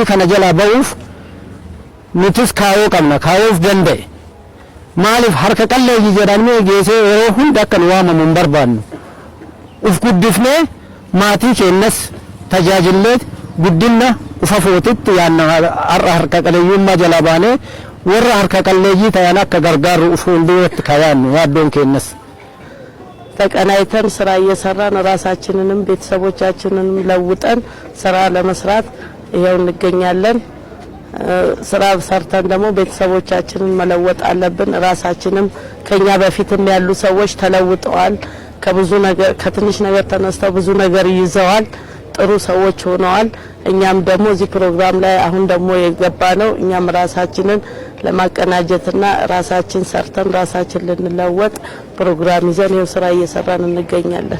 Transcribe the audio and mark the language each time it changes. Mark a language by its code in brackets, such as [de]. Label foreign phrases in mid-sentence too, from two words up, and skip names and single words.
[om] kana jala ba'uuf nutis kaayoo qabna kaayoof danda'e maaliif harka qalleeyyii jedhamee geessee yeroo hunda akka nu waamamu hin barbaannu uf guddifnee maatii keenyas tajaajillee guddina ufa footitti yaanna harka qalleeyyummaa jala baanee warra harka qalleeyyii ta'an akka gargaaru uf hunduratti kaayaannu yaaddoon keenyas. [am] ተቀናይተን ስራ እየሰራን ራሳችንንም ቤተሰቦቻችንንም ለውጠን ስራ ለመስራት ይሄው እንገኛለን። ስራ ሰርተን ደግሞ ቤተሰቦቻችንን መለወጥ አለብን። ራሳችንም ከኛ በፊትም ያሉ ሰዎች ተለውጠዋል። ከብዙ ነገር ከትንሽ ነገር ተነስተው ብዙ ነገር ይዘዋል። ጥሩ ሰዎች ሆነዋል። እኛም ደግሞ እዚህ ፕሮግራም ላይ አሁን ደግሞ የገባ ነው እኛም ራሳችንን ለማቀናጀትና ራሳችን ሰርተን ራሳችን ልንለወጥ ፕሮግራም ይዘን ይሄው ስራ እየሰራን እንገኛለን።